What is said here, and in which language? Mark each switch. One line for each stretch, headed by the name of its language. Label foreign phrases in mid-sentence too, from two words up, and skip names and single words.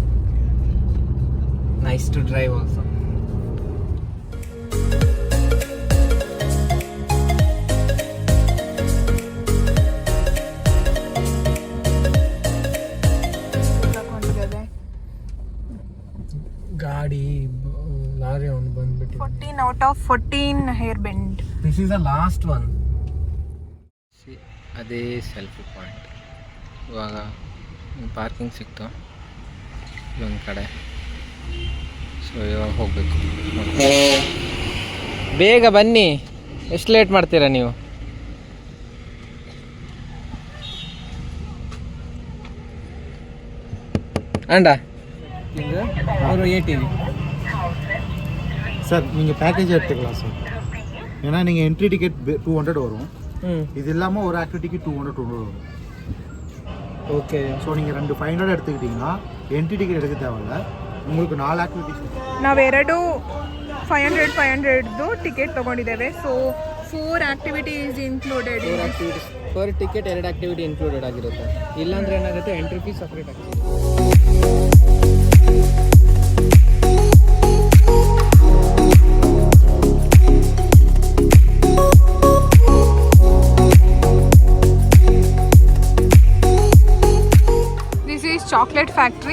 English: nice to drive also.
Kannada: ಗಾಡಿ ಲಾರಿ ಅವನು ಬಂದ್ಬಿಟ್ಟು
English: 14 out of 14 hair bend. this is the last one. ಅದೇ selfie point.
Kannada: ಇವಾಗ ಪಾರ್ಕಿಂಗ್ ಸಿಕ್ತು ಒಂದು ಕಡೆ. ಸೊ ಇವಾಗ ಹೋಗಬೇಕು. ಬೇಗ ಬನ್ನಿ, ಎಷ್ಟು ಲೇಟ್ ಮಾಡ್ತೀರಾ ನೀವು?
Tamil: ಅಂಡ ஒரு 80 சார் நீங்கள் பேக்கேஜ் எடுத்துக்கலாம் சார். ஏன்னா நீங்கள்
English: entry ticket
Tamil: 200 வரும். இது இல்லாமல் ஒரு ஆக்டிவிட்டிக்கு 200 வரும். ஓகே. ஸோ நீங்கள் 500 எடுத்துக்கிட்டிங்கன்னா
English: entry ticket
Tamil: எடுக்க தேவையில்ல. உங்களுக்கு 4 ಆಕ್ಟಿವಿಟೀಸ್.
Kannada: ನಾವೆರಡು 500 ಟಿಕೆಟ್ ತೊಗೊಂಡಿದ್ದೇವೆ.
English: so 4 activities included. per ticket 2 activity included
Kannada: ಆಗಿರುತ್ತೆ. ಇಲ್ಲಾಂದ್ರೆ ಏನಾಗುತ್ತೆ,
English: entry fees separate
Kannada: ಆಗುತ್ತೆ.
English: this is chocolate factory.